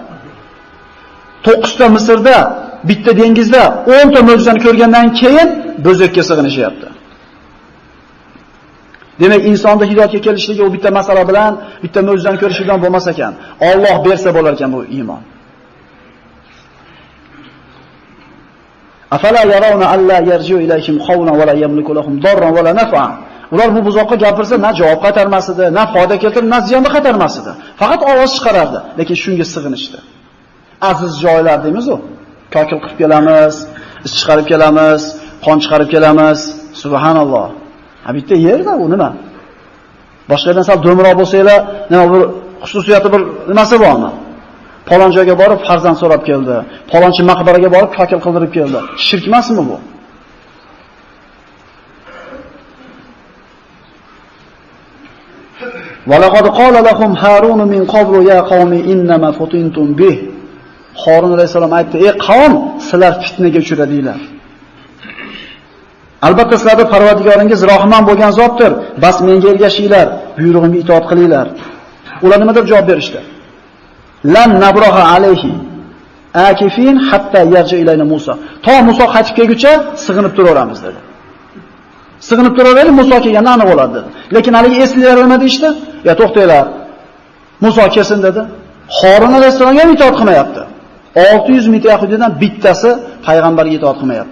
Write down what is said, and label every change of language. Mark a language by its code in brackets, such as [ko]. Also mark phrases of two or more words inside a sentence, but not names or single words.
[uz] 9 ta Misrda, bitta dengizda 10 ta mo'jizani ko'rgandan keyin bo'zakka sig'inishyapti. Demak, insonda hidoyatga kelishligi u bitta masala bilan, bitta mo'jizani ko'rish bilan bo'lmas ekan. Alloh bersa bo'lar ekan bu iymon. [ar] أفلا يرون ألا يرجع إليهم قولا ولا يملك لهم ضرا ولا نفعا. [uz] Ular bu buzoqqa gapirsa, na javob qaytarmas edi, na foyda keltirib, na ziyon qaytarmas edi. Faqat ovoz chiqarardi, lekin shunga sig'inishdi. Aziz joylar deymiz u. Kokil qilib kelamiz, is chiqarib kelamiz, qon chiqarib kelamiz. Subhanalloh. Ha bitta yerda u nima? Boshqadan sal do'mroq bo'lsanglar, nima bir xususiyati bir nimasi bormi? Falon joyga borib farzand so'rab keldi. Falonchi maqbaraga borib kokil qildirib keldi. Shirk emasmi bu? [ar] وَلَقَدْ قَالَ لَهُمْ هَارُونُ مِنْ قَبْلُ يَا قَوْمِ إِنَّمَا فُتِنْتُمْ بِهِ. [uz] Harun alayhisalom aytdi: "Ey qavm, sizlar fitnaga uchradinglar. Albatta sizlarning Parvardigoringiz rohman bo'lgan zotdir. Bas menga ergashinglar, buyrug'imga itoat qilinglar." Ular nima deb javob berishdi? [ar] لن نبرح عليه عاكفين حتى يرجع إلينا موسى. [uz] To Musa qaytib kelguncha sig'inib turaveramiz dedi. Sig'inib turaverib Musa kelganda aniq bo'ladi dedi. Lekin haligi eslilar nima deyishdi? Ya to'xtanglar. Musa kelsin dedi. Harun alayhisalomga itoat qilmayapti. 600 ming yahudidan bittasi payg'ambarga itoat qilmayapti.